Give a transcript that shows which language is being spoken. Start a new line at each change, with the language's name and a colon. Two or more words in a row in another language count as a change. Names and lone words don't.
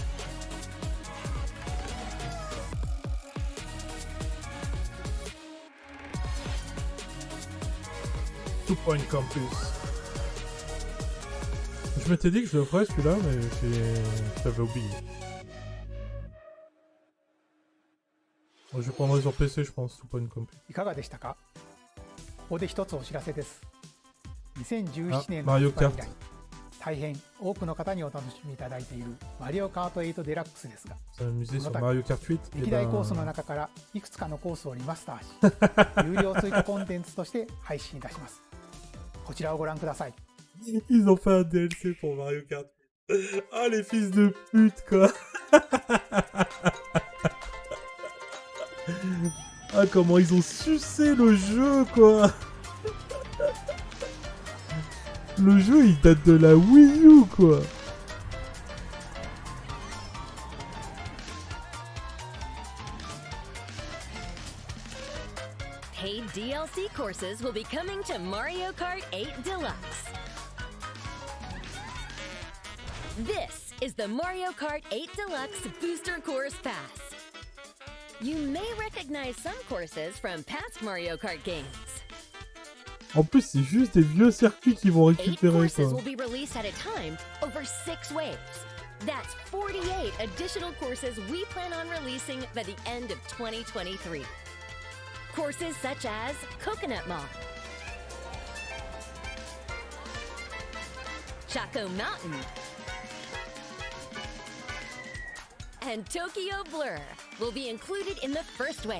French: Two Point Campus. Je m'étais dit que je le ferais celui-là, mais j'avais oublié. Moi, je prendrai sur PC, je pense, Two Point Campus.
Japanese: いかがでしたか？ここで一つお知らせです。2017年のマリオ発売以来、カート。大変多くの方にお楽しみいただいているマリオカート8デラックスですが、
French: S'amuser
Japanese: こ
French: sur
Japanese: の
French: Mario Kart 8.
Japanese: 歴代コースの中からいくつかのコースをリマスターし、有料追加コンテンツとして配信いたします。こちらをご覧ください。
French: Ils ont fait un DLC pour Mario Kart. Ah, les fils de pute, quoi. Ah, comment ils ont sucé le jeu, quoi. Le jeu, il date de la Wii U, quoi.
English: Paid DLC courses will be coming to Mario Kart 8 Deluxe. This is the Mario Kart 8 Deluxe Booster Course Pass. You may recognize some courses from past Mario Kart games.
French: En plus, c'est juste des vieux circuits qu'ils vont
English: 8
French: récupérer,
English: courses
French: quoi.
English: will be released at a time over 6 waves. That's 48 additional courses we plan on releasing by the end of 2023. Courses such as Coconut Mall, Chaco Mountain, and Tokyo Blur will be included in the first wave.